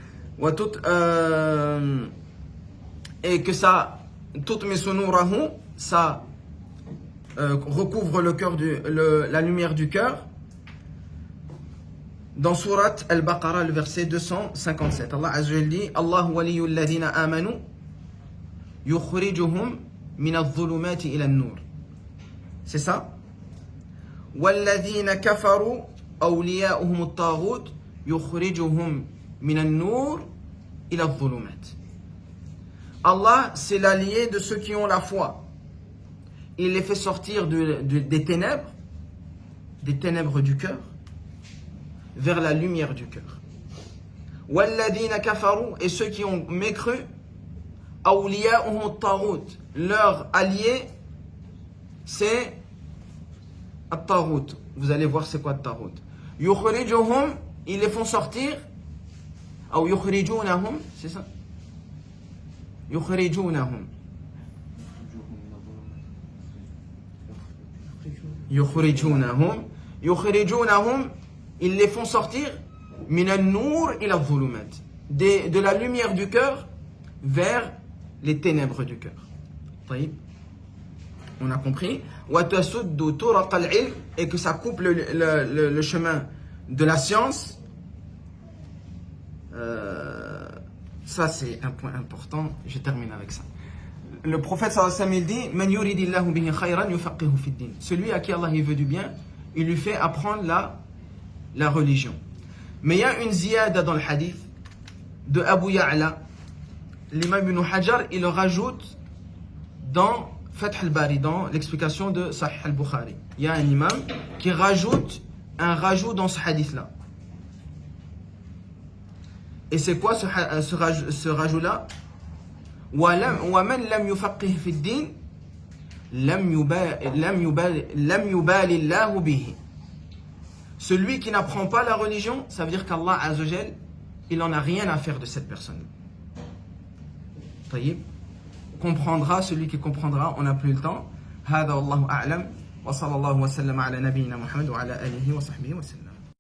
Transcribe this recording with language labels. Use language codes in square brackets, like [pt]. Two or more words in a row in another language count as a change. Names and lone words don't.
[fr] Et que ça, ça recouvre le cœur la lumière du cœur. Dans Surat Al-Baqarah, le verset 257, [ar] الله عز وجل dit الله ولي الذين آمنوا يخرجهم من الظلمات إلى النور. [fr] C'est ça? [ar] والذين كفروا أولياؤهم الطاغوت يخرجهم من النور إلى الظلمات. [fr] Allah, c'est l'allié de ceux qui ont la foi. Il les fait sortir des ténèbres du cœur, vers la lumière du cœur. [ar] والذين كفروا, [fr] et ceux qui ont mécru, [ar] أولياؤهم الطاغوت, [fr] leur allié, c'est at-taghut. Vous allez voir c'est quoi at-taghut. Yukhrijuhum, ils les font sortir, ou yukhrijunahum, c'est ça? [ar] يخرجونهم. يخرجونهم, [fr] ils les font sortir [ar] من النور إلى الظلمات, [fr] de la lumière du cœur vers les ténèbres du cœur. On a compris. [ar] وتسد طرق العلم, [fr] et que ça coupe le chemin de la science. Ça c'est un point important, je termine avec ça. Le prophète [ar] صلى الله عليه وسلم [fr] il dit [ar] من يرد الله به خيرا يفقهه في الدين. [fr] Celui à qui Allah il veut du bien, il lui fait apprendre la religion. Mais il y a une ziyada dans le hadith de Abu Ya'la. L'imam ibn Hajar, il le rajoute dans Fath al-Bari, dans l'explication de Sahih al-Bukhari. Il y a un imam qui rajoute un rajout dans ce hadith-là. Et c'est quoi ce rajout-là? [ar] ومن لم يفقه في الدين لم يبال الله به. [fr] Celui qui n'apprend pas la religion, ça veut dire qu'Allah [ar] عز وجل, [fr] il n'en a rien à faire de cette personne. Comprendra celui qui comprendra, on n'a plus le temps. [ar] هذا والله أعلم وصلى الله وسلم على نبينا محمد وعلى آله وصحبه وسلم.